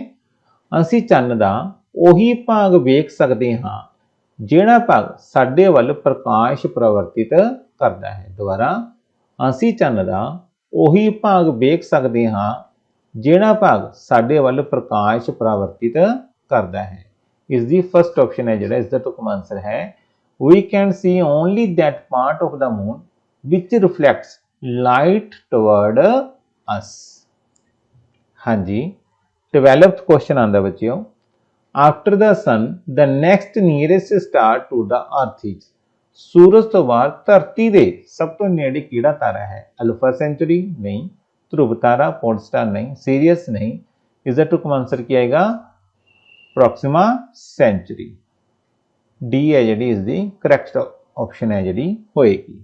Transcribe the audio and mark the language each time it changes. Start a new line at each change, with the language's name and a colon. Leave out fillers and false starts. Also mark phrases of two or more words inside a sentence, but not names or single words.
Punjabi: ਅਸੀਂ ਚੰਨ ਦਾ ਉਹੀ ਭਾਗ ਵੇਖ ਸਕਦੇ ਹਾਂ ਜਿਹੜਾ ਭਾਗ ਸਾਡੇ ਵੱਲ ਪ੍ਰਕਾਸ਼ ਪ੍ਰਵਰਤਿਤ ਕਰਦਾ ਹੈ। ਦੁਬਾਰਾ, ਅਸੀਂ ਚੰਨ ਦਾ ਉਹੀ ਭਾਗ ਵੇਖ ਸਕਦੇ ਹਾਂ ਜਿਹੜਾ ਭਾਗ ਸਾਡੇ ਵੱਲ ਪ੍ਰਕਾਸ਼ ਪ੍ਰਵਰਤਿਤ ਕਰਦਾ ਹੈ। ਇਸ ਦੀ
English: first option
Punjabi: ਹੈ ਜਿਹੜਾ ਇਸ ਦਾ ਟੁਕਮ ਆਨਸਰ ਹੈ,
English: we can see only that part of the moon which reflects light toward us।
Punjabi: ਹਾਂਜੀ,
English: 12th question
Punjabi: ਆਂਦਾ ਬੱਚਿਓ,
English: after the sun the next nearest star to the earth is।
Punjabi: ਸੂਰਜ ਤੋਂ ਬਾਅਦ ਧਰਤੀ ਦੇ ਸਭ ਤੋਂ ਨੇੜੇ ਕਿਹੜਾ ਤਾਰਾ ਹੈ, ਅਲਫਾ ਸੈਂਚੁਰੀ ਨਹੀਂ, ਧਰੁਵ ਤਾਰਾ, ਪੋਰਟ ਸਟਾਰ ਨਹੀਂ, ਸੀਰੀਅਸ ਨਹੀਂ। ਇਸ ਦਾ ਟੁਕਮ ਆਨਸਰ ਕੀ ਆਏਗਾ, ਪ੍ਰੋਕਸੀਮਾ ਸੈਂਚੁਰੀ। ਡੀ ਹੈ ਜਿਹੜੀ ਇਸ ਦੀ
English: correct option
Punjabi: ਹੈ ਜਿਹੜੀ ਹੋਏਗੀ।